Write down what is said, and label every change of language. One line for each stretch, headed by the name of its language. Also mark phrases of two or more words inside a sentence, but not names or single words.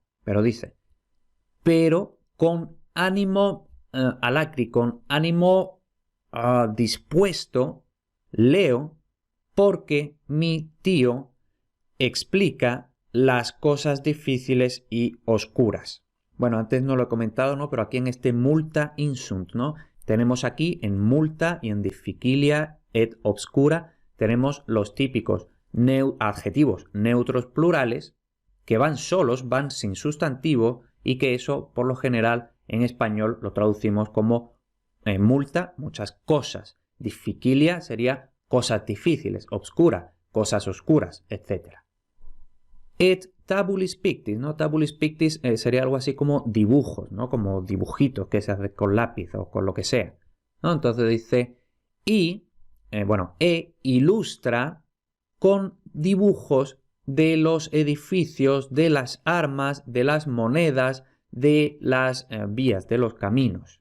Spanish: Pero dice, pero con
Latin: ánimo alacri,
Spanish: con ánimo dispuesto, leo porque mi tío explica las cosas difíciles y oscuras. Bueno, antes no lo he comentado, ¿no? Pero aquí en este
Latin: multa insunt,
Spanish: ¿no? Tenemos aquí en multa y en
Latin: difficilia et obscura,
Spanish: tenemos los típicos adjetivos neutros plurales que van solos, van sin sustantivo y que eso por lo general en español lo traducimos como multa, muchas cosas. Difficilia sería cosas difíciles, obscura, cosas oscuras, etc.
Latin: Et tabulis pictis,
Spanish: ¿no?
Latin: Tabulis pictis
Spanish: sería algo así como dibujos, ¿no? Como dibujitos que se hacen con lápiz o con lo que sea, ¿no? Entonces dice, ilustra con dibujos de los edificios, de las armas, de las monedas, de las vías, de los caminos.